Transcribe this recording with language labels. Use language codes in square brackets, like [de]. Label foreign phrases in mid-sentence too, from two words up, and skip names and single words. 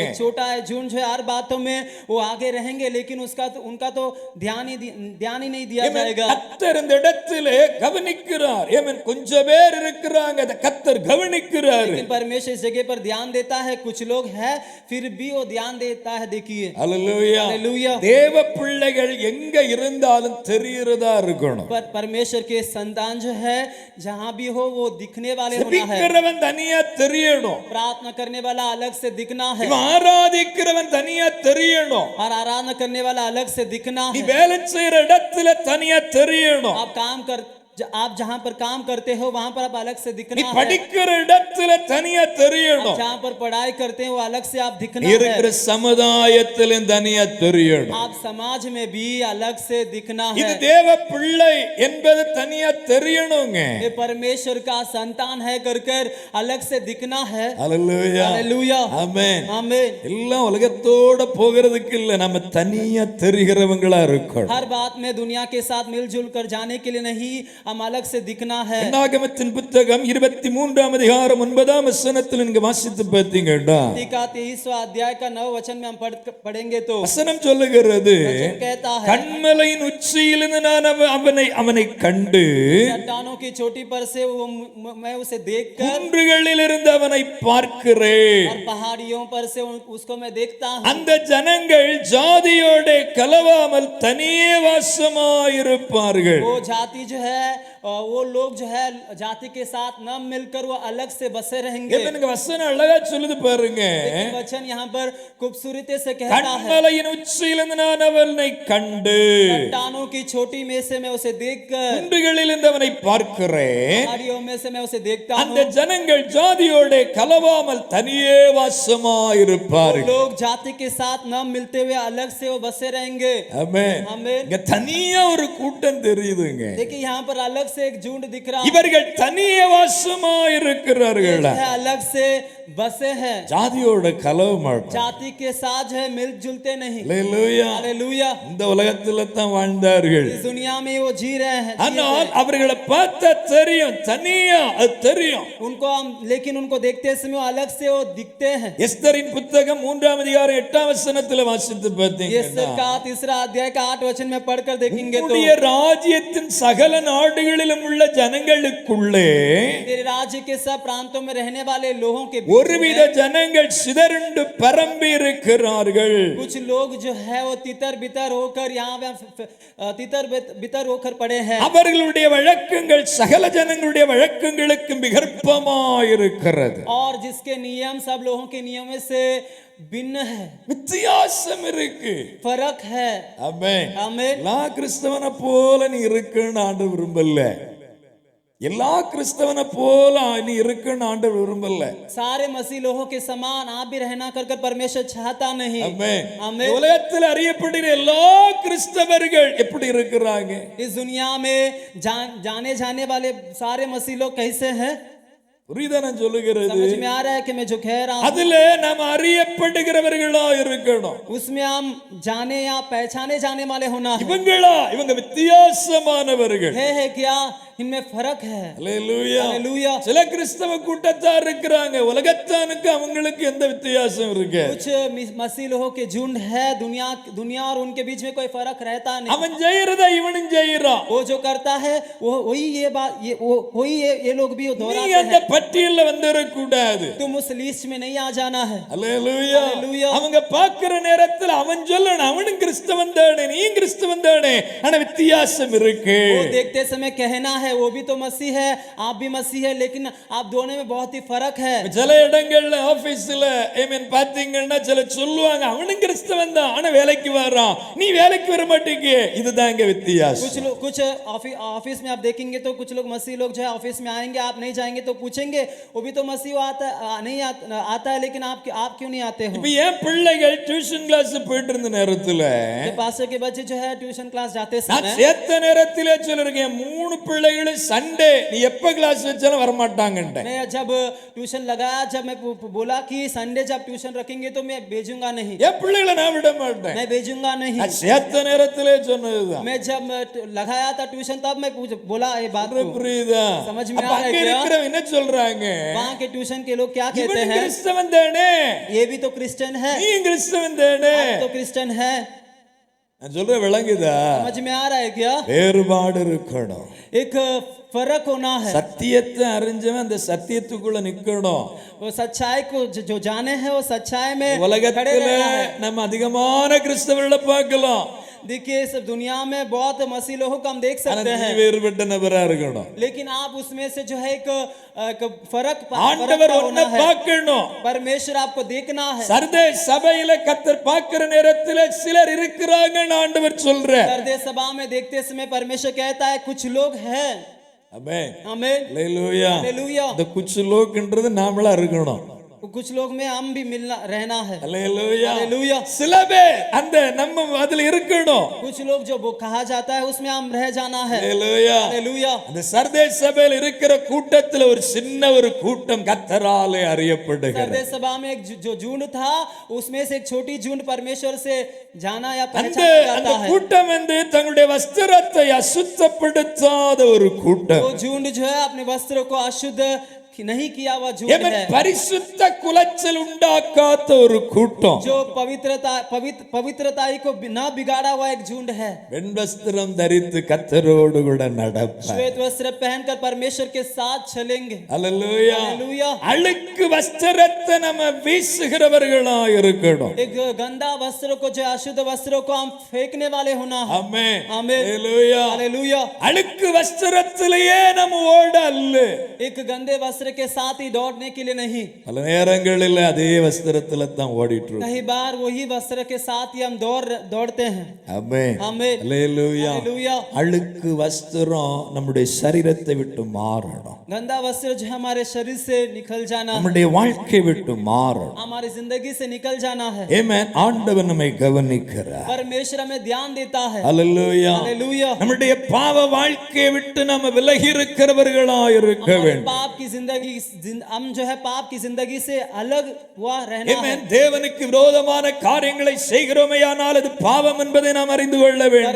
[hi] छोटा है झुंड जो है हर बातों में वो आगे रहेंगे लेकिन उनका तो ध्यान ही नहीं दिया जाएगा। [ta] கர்த்தர் இந்த இடத்திலே கவனிக்கிறார். ஆமென். கொஞ்சம் பேர் இருக்கிறாங்க, அத கர்த்தர் கவனிக்கிறார். [hi] लेकिन परमेश्वर इस जगह पर ध्यान देता है, कुछ लोग हैं फिर भी वो ध्यान देता है। देखिए [ta] ஹalleluya [hi] हालेलुया। [ta] தேவ பிள்ளைகள் எங்க இருந்தாலும் தெரியுறதா இருக்கணும். [hi] पर परमेश्वर के संतान जो है जहां भी हो वो दिखने वाले होना है। [ta] ஜெபிக்கிறவன் தனியா தெரியணும், [hi] प्रार्थना करने वाला अलग से दिखना है, [ta] இவன் ஆராதிக்கிறவன் தனியா தெரியணும், [hi] और आराधना करने वाला अलग से दिखना [ta] நீ [hi] है। [ta] வேலை செய்யற இடத்துல தனியா தெரியணும், [hi] आप जहां पर काम करते हो वहां पर आप अलग से [ta] நீ [hi] दिखना है। [ta] படிக்கிற இடத்துல தனியா தெரியணும், [hi] आप जहां पर पढ़ाई करते हो वो अलग से आप दिखना [ta] இருக்கிற [hi] है। [ta] சமுதாயத்திலும் தனியா தெரியணும். [hi] आप समाज में भी अलग से दिखना [ta] இது [hi] है। [ta] தேவ பிள்ளை என்பது தனியா தெரியணுங்க. [hi] ये परमेश्वर का संतान है कर अलग से दिखना है। [ta] ஹalleluya [hi] हालेलुया [ta] ஆமென். [hi] आमीन। [ta] எல்லாம் உலகத்தோட போகிறதுக்கு இல்ல, நம்ம தனியா தெரிகிறவங்களா இருக்கணும். [hi] हर बात में दुनिया के साथ मिलजुल कर जाने के लिए नहीं, हम अलग से दिखना है। [ta] என்னாகமத்தின் புத்தகம் 23ஆம் அதிகாரம் 9ஆம் வசனத்தில் நீங்க வாசித்து பார்த்தீங்கன்னா [hi] का 23वां अध्याय का 9 वचन में हम पढ़ेंगे तो [ta] வசனம் சொல்லுகிறது, [hi] वचन कहता है [ta] கண்மலையின் உச்சியிலிருந்து நான் அவனை கண்டு [hi] चट्टानों की चोटी पर से मैं उसे देखकर [ta] குன்றுகளில் இருந்து அவனை பார்க்கிறேன். [hi] और पहाड़ियों पर से उसको मैं देखता हूँ। [ta] அந்த ஜனங்கள் ஜாதியோட கலவாமல் தனியே வாசமாயிருப்பார்கள். [hi] वो जाति जो है वो लोग जो है जाति के साथ न मिलकर वो अलग से बसे रहेंगे। [ta] எனக்கு வசனம் அழகா சொல்லுது பாருங்க. [hi] लेकिन वचन यहाँ पर खूबसूरती से कहता है [ta] கண்மலையின் உச்சியிலிருந்து நான் அவனை கண்டு [hi] चट्टानों की चोटी में से मैं उसे देखकर [ta] குன்றுகளில் இருந்து அவனை பார்க்கிறேன். [hi] पहाड़ियों में से मैं उसे देखता [ta] அந்த [hi] हूँ। [ta] ஜனங்கள் ஜாதியோட கலவாமல் தனியே வாசமாயிருப்பார்கள். [hi] लोग जाति के साथ न मिलते हुए अलग से वो बसे रहेंगे। [ta] ஆமென். [hi] आमीन। [ta] இங்க தனியா ஒரு கூட்டம் தெரியுதுங்க. [hi] देखिए यहाँ पर अलग से एक झुंड दिख रहा [ta] இவர்கள் தனியே வாசமாயிருக்கிறார்கள். [hi] है, अलग से बसे हैं, [ta] ஜாதியோட கலவ மாட்டாங்க. [hi] जाति के साथ है, मिल जुलते नहीं। [ta] அல்லேலூயா. [hi] हालेलुया। [ta] இந்த உலகத்துல தான் வாழ்ந்தார்கள். [hi] इस दुनिया में वो जी रहे हैं, [ta] ஆனால் அவர்களை பார்த்தா தெரியும், தனியா அது தெரியும். [hi] उनको हम लेकिन उनको देखते समय वो अलग से वो दिखते हैं। [ta] எஸ்தரின் புத்தகம் 3ஆம் அதிகாரம் 8ஆம் வசனத்துல வாசித்து பார்த்தீங்கன்னா [hi] यस्तर का 3 अध्याय का 8 वचन में पढ़कर देखेंगे तो [ta] உம்முடைய ராஜ்யத்தின் சகல நாடுகளிலும் உள்ள ஜனங்களுக்குள்ளே [hi] तेरे राज्य के सब प्रांतों में रहने वाले लोगों के [ta] ஒருவித ஜனங்கள் சிதறுண்டு பரம்பி இருக்கிறார்கள். [hi] कुछ लोग जो है वो तितर बितर होकर यहाँ तितर बितर होकर पड़े हैं। [ta] அவர்களுடைய வழக்கங்கள் சகல ஜனங்களுடைய வழக்கங்களுக்கு விகற்பமாயிருக்கிறது. [hi] और जिसके नियम सब लोगों के नियमों से भिन्न है, [ta] வித்தியாசம் இருக்கு. [hi] फर्क है। [ta] ஆமென். [hi] आमीन। [ta] எல்லா கிறிஸ்தவனை போல நீ இருக்குன்னு ஆண்டவர் விரும்பல. எல்லா கிறிஸ்தவனை போல நீ இருக்குன்னு ஆண்டவர் விரும்பல. [hi] सारे मसीह लोगों के समान आप भी रहना कर परमेश्वर चाहता नहीं। [ta] ஆமென். [hi] आमीन। [ta] உலகத்தில் அறியப்படுகிற எல்லா கிறிஸ்தவர்கள் எப்படி இருக்கிறாங்க? [hi] इस दुनिया में जाने जाने वाले सारे मसीह लोग कैसे हैं? [ta] புரியுதா நான் சொல்லுகிறது? [hi] समझ में आ रहा है कि मैं जो कह रहा हूँ? [ta] அதுல நாம் அறியப்படுகிறவர்களா இருக்கணும். [hi] उसमें हम जाने या पहचाने जाने वाले होना है। [ta] இவங்க வித்தியாசமானவர்கள். [hi] है क्या? इनमें फर्क है। [ta] அல்லேலூயா. [hi] हालेलुया। [ta] சில கிறிஸ்தவ கூட்டத்தார் இருக்கிறாங்க, உலகத்தானுக்கு அவங்களுக்கு எந்த வித்தியாசம் இருக்கு? [hi] कुछ मसीह लोगों के झुंड है, दुनिया और उनके बीच में कोई फर्क रहता नहीं। [ta] அவன் செய்யறத இவனும் செய்யறான். [hi] वो जो करता है वो वही ये बात वही ये लोग भी [ta] நீ [hi] दोहराते [ta] அந்த [hi] हैं। [ta] பட்டியல்ல வந்துட கூடாது. [hi] तुम उस लिस्ट में नहीं आ जाना है। [ta] அல்லேலூயா. [hi] हालेलुया। [ta] அவங்க பார்க்கிற நேரத்தில் அவன் சொல்லணும், அவனும் கிறிஸ்தவன் தானே, நீயும் கிறிஸ்தவன் தானே, ஆனா வித்தியாசம் இருக்கு. [hi] वो देखते समय कहना है वो भी तो मसीह है, आप भी मसीह है, लेकिन आप दोनों में बहुत ही फर्क है। [ta] சில இடங்கள்ல ஆபீஸ்ல பாத்தீங்கன்னா சில சொல்லுவாங்க, அவனும் கிறிஸ்தவன் தான் ஆனா வேலைக்கு வர்றான், நீ வேலைக்கு வர மாட்டீங்க. இதுதான் இங்க வித்தியாசம். [hi] कुछ ऑफिस में आप देखेंगे तो कुछ लोग मसीह लोग जो है ऑफिस में आएंगे, आप नहीं जाएंगे तो पूछेंगे वो भी तो मसीह आता है लेकिन आप क्यों नहीं आते हो? [ta] இப்ப ஏன் பிள்ளைகள் [en] tuition class [ta] போயிட்டு இருந்த நேரத்துல [hi] पास्टर के बच्चे जो है [en] tuition class [hi] जाते [ta] நான் [hi] समय [ta] சேர்த்த நேரத்திலே சொல்லிருக்கேன், 3 பிள்ளைகளும் சண்டே நீ எப்ப கிளாஸ் வச்சாலும் வர மாட்டாங்கன்ட்டேன். [hi] मैं जब ट्यूशन लगाया, जब मैं बोला कि संडे जब ट्यूशन रखेंगे तो मैं भेजूंगा नहीं, [ta] என் பிள்ளைகளை நான் விட மாட்டேன். [hi] मैं भेजूंगा नहीं। [ta] நான் சேர்த்த நேரத்திலே சொன்னதுதான். [hi] मैं जब लगाया था ट्यूशन तब मैं बोला ये बात को। [ta] புரியுதா? [hi] समझ में [ta] அப்ப [hi] आ रहा है [ta] அங்க [hi] क्या? [ta] இருக்கிறவங்க என்ன சொல்றாங்க? [hi] वहाँ के ट्यूशन के लोग क्या कहते [ta] இவனும் [hi] हैं? [ta] கிறிஸ்தவன் தானே, [hi] ये भी तो क्रिश्चियन है, [ta] நீ கிறிஸ்தவன் தானே. [hi] आप तो क्रिश्चियन है। [ta] நான் சொல்ற விளங்குதா? [hi] समझ में आ रहा है क्या? [ta] வேறுபாடு இருக்கணும். [hi] एक फर्क होना है। [ta] சத்தியத்தை அறிஞ்சவன் அந்த சத்தியத்துக்குள்ள நிக்கணும். [hi] वो सच्चाई को जो जाने हैं वो सच्चाई में खड़े [ta] உலகத்துல [hi] रहना है। [ta] நம்ம அதிகமான கிறிஸ்தவர்களை பார்க்கலாம், [hi] देखिए इस दुनिया में बहुत मसीह लोगों को हम देख [ta] ஆனா [hi] सकते [ta] நீ [hi] हैं, [ta] வேறுபட்ட நபரா இருக்கணும். [hi] लेकिन आप उसमें से जो है एक फर्क [ta] ஆண்டவர் [hi] होना [ta] உன்னை [hi] है। [ta] பார்க்கணும். [hi] परमेश्वर आपको देखना है। [ta] சர்தே சபையில கர்த்தர் பார்க்கிற நேரத்துல சிலர் இருக்கிறாங்கன்னு ஆண்டவர் சொல்ற. [hi] हृदय सभा में देखते समय परमेश्वर कहता है कुछ लोग हैं। [ta] ஆமென். [hi] आमीन। [ta] அல்லேலூயா. [hi] हालेलुया। [ta] இந்த [hi] कुछ लोग [ta] நாமளா இருக்கணும். [hi] कुछ लोग में हम भी रहना है। [ta] அல்லேலூயா. [hi] हालेलुया। [ta] சில பேர் அந்த நம்ம அதுல இருக்கணும். [hi] कुछ लोग जो वो कहा जाता है उसमें हम रह जाना है। [ta] அல்லேலூயா. [hi] हालेलुया। [ta] அந்த சர்தே சபையில் இருக்கிற கூட்டத்துல ஒரு சின்ன ஒரு கூட்டம் கர்த்தராலே அறியப்படுகிறது. [hi] हृदय सभा में एक जो झुंड था उसमें से एक छोटी झुंड परमेश्वर से जाना या [ta] அந்த [hi] पहचाना [ta] அந்த [hi] जाता है। [ta] கூட்டம் தங்களுடைய வஸ்திரத்தை அசுத்தப்படுத்தாத ஒரு கூட்டம். [hi] वो झुंड जो है अपने वस्त्र को अशुद्ध नहीं किया हुआ झुंड है, [ta] பரிசுத்த குலைச்சல் உண்டாக்காத ஒரு கூட்டம். [hi] जो पवित्रताई को न बिगाड़ा हुआ एक झुंड है। [ta] வெண் வஸ்திரம் தரித்து கர்த்தரோடு கூட நடப்பார். [hi] श्वेत वस्त्र पहनकर परमेश्वर के साथ चलेंगे। [ta] அல்லேலூயா. [hi] हालेलुया। [ta] அழுக்கு வஸ்திரத்தை நம்ம வீசுகிறவர்களா இருக்கணும். [hi] एक गंदा वस्त्र को जो अशुद्ध वस्त्रों को हम फेंकने वाले होना है। [ta] ஆமென். [hi] आमीन। [ta] அல்லேலூயா. [hi] हालेलुया। [ta] அழுக்கு வஸ்திரத்திலேயே நம்ம ஓட அல்ல. [hi] एक गंदे वस्त्र वस्त्र के साथ ही दौड़ने के लिए नहीं, [ta] பல நேரங்களில் அதே வஸ்திரத்துல தான் ஓடிட்டு இருக்கோம். [hi] कई बार वही वस्त्र के साथ ही हम दौड़ते हैं। [ta] ஆமென். [hi] आमीन। [ta] அல்லேலூயா. [hi] हालेलुया। [ta] அழுக்கு வஸ்திரம் நம்முடைய சரீரத்தை விட்டு மாறணும். [hi] गंदा वस्त्र जो हमारे शरीर से निकल जाना है, [ta] நம்முடைய வாழ்க்கை விட்டு மாறணும். [hi] हमारी जिंदगी से निकल जाना है। [ta] ஆமென். ஆண்டவர் நம்மை கவனிக்கிறார். [hi] परमेश्वर हमें ध्यान देता है। [ta] அல்லேலூயா. [hi] हालेलुया। [ta] நம்முடைய பாவ வாழ்க்கையை விட்டு நாம விலகி இருக்கிறவர்களாய் இருக்க [hi] हमारे [ta] வேண்டும். [hi] पाप की जिंदगी, हम जो है पाप की जिंदगी से अलग हुआ रहना है। [ta] ஆமென். தேவனுக்கு விரோதமான காரியங்களை செய்கிறோமேயானால் அது பாவம் என்பதை நாம் அறிந்து கொள்ள வேண்டும்.